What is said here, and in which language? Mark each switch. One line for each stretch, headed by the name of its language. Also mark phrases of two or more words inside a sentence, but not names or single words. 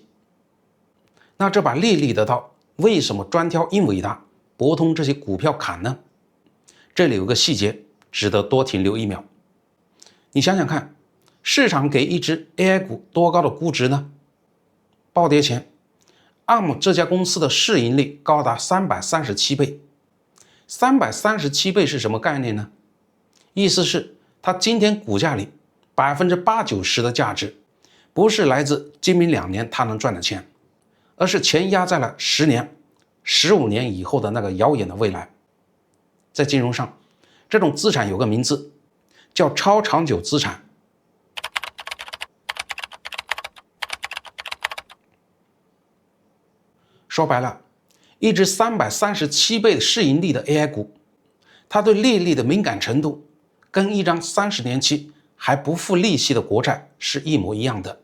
Chinese: 那這把利率的刀為什麼專挑英偉達、博通這些股票砍呢？這裡有個細節值得多停留1秒。你想想看，市场給一只 AI 股多高的估值呢？暴跌前 ARM 這家公司的市盈率高達337倍。337倍是什麼概念呢？意思是它今天股價裡80%-90%的價值不是來自今明2年它能賺的錢，而是錢壓在了10年、15年以後的那個遙遠的未來。在金融上，這種資產有個名字叫超長久資產。說白了，一只337倍市盈率的 AI 股，它对利率的敏感程度跟一張30年期還不付利息的國債是一模一樣的。